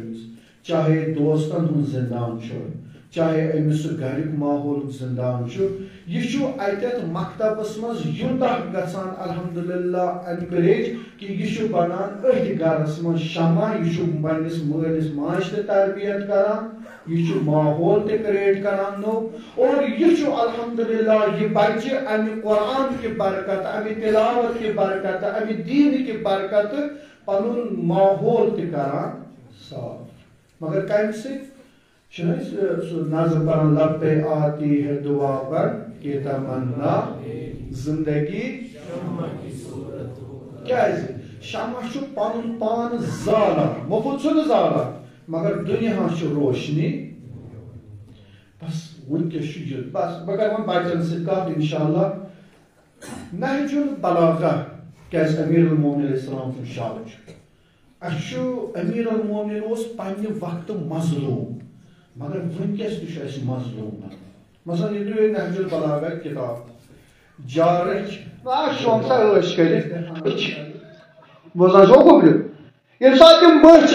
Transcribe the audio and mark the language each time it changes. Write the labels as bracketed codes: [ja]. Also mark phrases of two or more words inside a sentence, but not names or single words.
[ks] أمِس چاہے دوستن ہُنٛد زندان چھُ چاہے أمِس سُہ گرِیُک ماحولُک زندان چھُ یہِ چھُ اتٮ۪تھ مکتبس منٛز یوٗتاہ گژھان الحمدللہ انکریج کہِ یہِ چھُ بنان أتھۍ گرس منٛز شمع یہِ چھُ پننِس مٲلِس ماجہِ تہِ تربیت کران یہِ چھُ ماحول تہِ کریٹ کران نوٚو اور یہِ چھُ الحمدللہ یہِ بچہِ امہِ قرآن کہِ برکتہٕ امہِ تلاوت کہِ برکتہٕ امہِ دیٖنہٕ کہِ برکتہٕ پنُن ماحول تہِ کران صاف مگر کمہِ سۭتۍ چھُنہ أسۍ سُہ نظم پران [ur] لبے آتی ہے دعا پر کہ تمنا زندگی [ks] کیازِ شمع چھُ پنُن پان زالان مفت چھُنہٕ زالان مگر دُنیا چھُ روشنی بس ونکیٚس چھُ یہِ بس بہٕ کرٕ وۄنۍ بچن سۭتۍ کتھ انشاءاللہ نہج البلاغہ کیازِ امیر المومنین علیہ [ar] السلام [ks] سُنٛد شعر چھُ اَسہِ چھُ امیر المومنین اوس پننہِ وقتہٕ مظلوم مگر ونکیٚس تہِ چھُ اَسہِ مظلوم مثلاً یہِ تُہۍ نہج البلاغہ کتاب جارٕچ شوم سا ٲش کٔرِتھ بوزان چھو گوٚبرِ ییٚمہِ ساتہٕ تِم بٔچھ